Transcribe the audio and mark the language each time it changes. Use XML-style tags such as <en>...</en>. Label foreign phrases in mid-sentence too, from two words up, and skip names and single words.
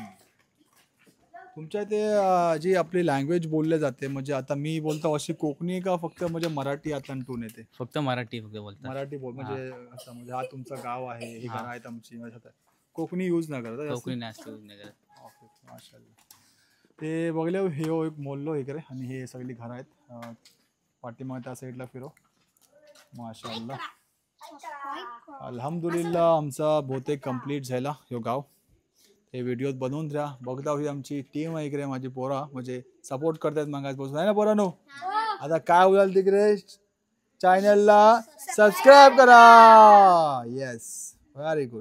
<mr>तुमच्या इथे जी आपली लँग्वेज बोलले जाते म्हणजे आता मी बोलतो अशी कोकणी का फक्त म्हणजे मराठी आतंटून येते? फक्त मराठी बोलतात. मराठी म्हणजे असं म्हणजे हा तुमचं गाव आहे, ही घरं आहेत आमची, कोकणी यूज नाही करत? कोकणी जास्त यूज नाही करत. ओके माशाल्लाह. ते बघले हे एक मोल्लो इकडे आणि हे सगळी घरं आहेत. पाठीमागे त्या साईडला फिरो माशाल्लाह. अल्हम्दुलिल्लाह आमचा बहुतेक कंप्लीट झाला ह्यो गाव. हे व्हिडिओ बनवून द्या, बघता ही आमची टीम आहे इकडे, माझी पोरा म्हणजे सपोर्ट करतात मागासपासून आहे ना पोरांनो. आता काय बोलाल तिकडे? चॅनलला सबस्क्राईब करा.</mr> <en>yes, very good.</en>